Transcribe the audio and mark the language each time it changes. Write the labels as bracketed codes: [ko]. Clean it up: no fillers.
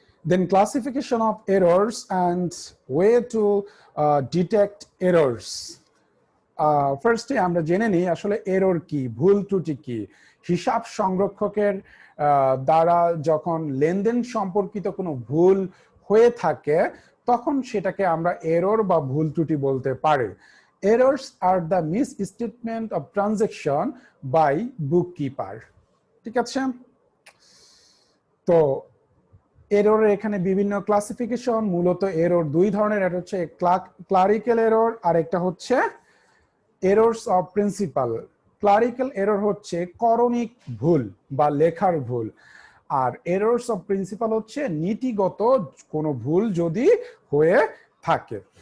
[en] Then classification of errors and way to detect errors. [bn] ফার্স্টে আমরা জেনে নিই আসলে এরর কি, ভুল ত্রুটি কি। হিসাব সংরক্ষকের দ্বারা যখন লেনদেন সম্পর্কিত কোনো ভুল হয়ে থাকে তখন সেটাকে আমরা এরর বা ভুল ত্রুটি বলতে পারি। [en] Errors are the misstatement of transaction by bookkeeper. [bn] ঠিক আছে? তো এররের এখানে বিভিন্ন ক্লাসিফিকেশন, মূলত এরর দুই ধরনের, একটা হচ্ছে ক্লারিক্যাল এরর আর একটা হচ্ছে errors of principal. Clerical error হচ্ছে করণিক ভুল বা লেখার ভুল, আর এরর্স অফ প্রিন্সিপাল হচ্ছে নীতিগত কোনো ভুল যদি হয়ে থাকে।